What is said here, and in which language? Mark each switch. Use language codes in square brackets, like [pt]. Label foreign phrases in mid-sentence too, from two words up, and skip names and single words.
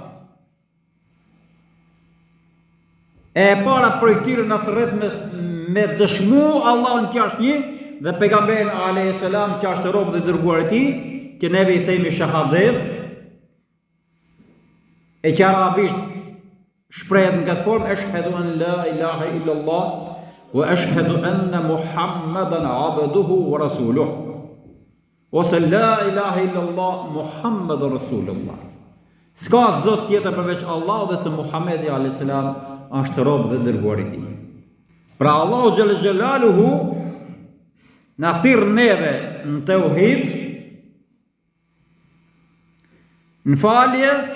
[sq] E para për këtyre na thërret me dëshmu Allahun që është një dhe pejgamberin alayhis salam që është rob dhe dërguar i tij, që neve i themi shahadet, e që arabisht shprehet në këtë formë, [ar] أشهد أن لا إله إلا الله وأشهد أن محمدا عبده ورسوله. Ose لا إله إلا الله محمد رسول الله. [sq] S'ka zot tjetër përveç Allah dhe se Muhamedi [ar] عليه السلام [sq] është rob dhe dërguar i tij. Pra Allahu [ar] جل جلاله [sq] na thirr neve në tauhid, në falje.